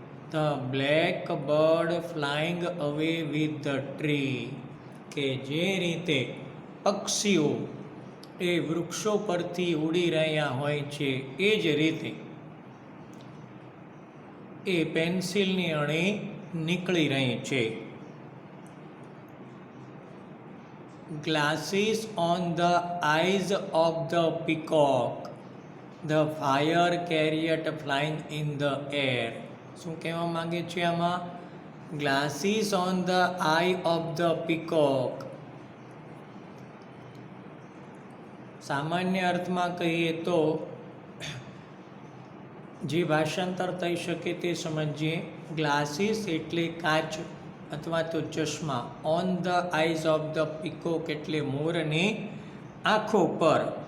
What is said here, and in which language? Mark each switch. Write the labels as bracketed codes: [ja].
[en] the black bird flying away with the tree, [gu] કે જે રીતે પક્ષીઓ એ વૃક્ષો પરથી ઉડી રહ્યા હોય છે એ જ રીતે એ પેન્સિલની અણી નીકળી રહી છે. [en] Glasses on the eyes of the peacock, the fire chariot flying in the air. [gu] શું કહેવા માંગે છે આમાં? [en] Glasses on the eye of the peacock. [gu] સામાન્ય અર્થમાં કહીએ તો જે ભાષાંતર થઈ શકે તે સમજીએ. ગ્લાસીસ એટલે કાચ અથવા તો ચશ્મા. [en] on the eyes of the peacock [gu] એટલે મોરની આંખો પર.